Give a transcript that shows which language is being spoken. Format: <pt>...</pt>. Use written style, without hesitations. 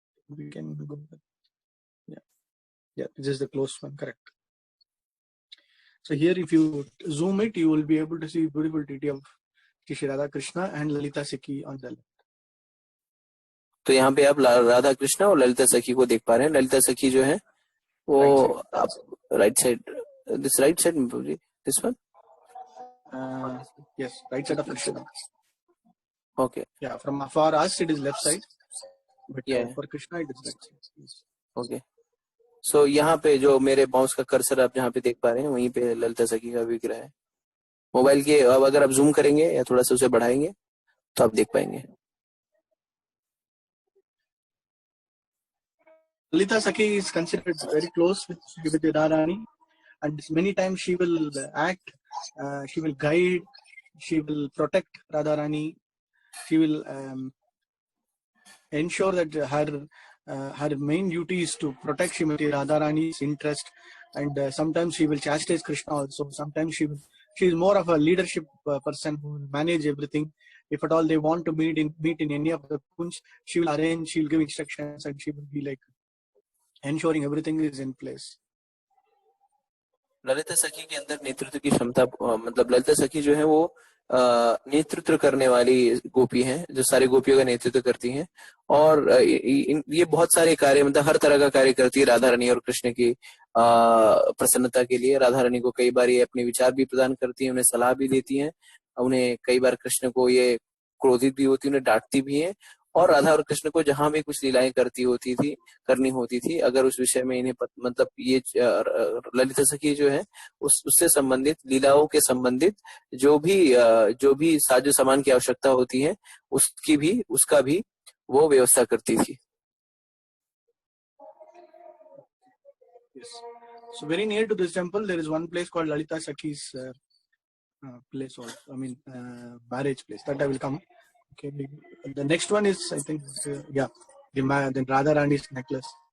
<en>We can go back. Yeah, this is the close one, correct. So here, if you zoom it, you will be able to see beautiful deity of Shri Radha Krishna and Lalita Sakhi on the left.</en> <hi>तो यहाँ पे आप राधा कृष्ण और ललिता सखी को देख पा रहे हैं. ललिता सखी जो है वो आप right side,</hi> <en>This right side, this one. Yes, right side of Krishna. Okay. Yeah, for us it is left side, but Yeah. for Krishna it is right side. Yes. Okay.</en> <hi>So यहाँ पे जो मेरे mouse का cursor आप जहाँ पे देख पा रहे हैं वहीं पे ललिता सखी का विग्रह है. मोबाइल के अब अगर आप जूम करेंगे या थोड़ा सा उसे बढ़ाएंगे तो आप देख पाएंगे.</hi> <en>Lalita Sakhi is considered very close with Radharani, and many times she will act, she will guide, she will protect Radharani, she will ensure that her main duty is to protect Srimati Radharani's interest, and sometimes she will chastise Krishna also. Sometimes she is more of a leadership person who will manage everything. If at all they want to meet in any of the kunj, she will arrange, she will give instructions, and she will be like ensuring everything is in place.</en> <hi>Lalita सखी के अंदर नेतृत्व की क्षमता, मतलब ललिता सखी जो है वो नेतृत्व करने वाली गोपी हैं, जो सारे गोपियों का नेतृत्व करती हैं, और ये बहुत सारे कार्य, मतलब हर तरह का कार्य करती है राधा रानी और कृष्ण की प्रसन्नता के लिए. राधा रानी को कई बार ये अपने विचार भी प्रदान करती हैं, उन्हें सलाह भी देती हैं, उन्हें कई बार कृष्ण को ये क्रोधित भी होती है, उन्हें डांटती भी है, और राधा और कृष्ण को जहां भी कुछ लीलाएं करनी होती थी, अगर उस विषय में इन्हें मतलब ये ललिता सखी जो है उससे संबंधित लीलाओं के संबंधित जो भी साजो सामान की आवश्यकता होती है उसका भी वो व्यवस्था करती थी.</hi> <en>Yes. So very near to this temple there is one place called Lalita Sakhi's place also. I mean marriage place. That I will come. Okay. The next one is, I think, the Radha Rani's necklace.</en>